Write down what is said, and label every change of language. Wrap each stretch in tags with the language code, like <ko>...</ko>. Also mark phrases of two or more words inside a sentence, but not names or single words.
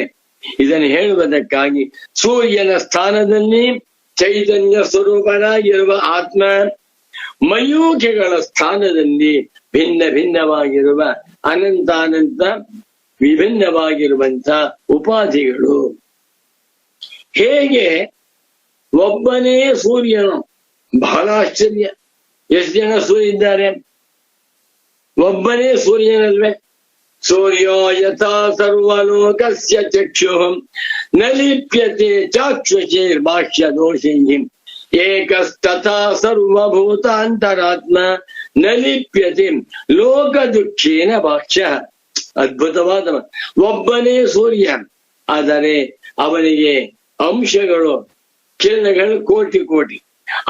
<kn>ಇದನ್ನು ಹೇಳುವುದಕ್ಕಾಗಿ ಸೂರ್ಯನ ಸ್ಥಾನದಲ್ಲಿ ಚೈತನ್ಯ ಸ್ವರೂಪನಾಗಿರುವ ಆತ್ಮ, ಮಯೂಖಗಳ ಸ್ಥಾನದಲ್ಲಿ ಭಿನ್ನ ಭಿನ್ನವಾಗಿರುವ ಅನಂತಾನಂತ ವಿಭಿನ್ನವಾಗಿರುವಂತ ಉಪಾಧಿಗಳು. ಹೇಗೆ ಒಬ್ಬನೇ ಸೂರ್ಯನು? ಬಹಳ ಆಶ್ಚರ್ಯ. ಎಷ್ಟು ಜನ ಸೂರ್ಯ ಇದ್ದಾರೆ? ಒಬ್ಬನೇ ಸೂರ್ಯನಲ್ವೇ?</kn> <sa>ಸೂರ್ಯೋ ಯಥಾ ಸರ್ವಲೋಕಸ್ಯ ಚಕ್ಷುಃ ನ ಲಿಪ್ಯತೆ ಚಾಕ್ಷುಷೈರ್ಭಾಷ್ಯ ದೋಷೈಃ ಏಕಸ್ತಥಾ ಸರ್ವಭೂತಾಂತರಾತ್ಮ ನ ಲಿಪ್ಯತೆ ಲೋಕ ದುಃಖೇನ ಭಾಷ್ಯ.</sa> <kn>ಅದ್ಭುತವಾದ ಒಬ್ಬನೇ ಸೂರ್ಯ, ಆದರೆ ಅವನಿಗೆ ಅಂಶಗಳು, ಕಿರಣಗಳು ಕೋಟಿ ಕೋಟಿ.</kn>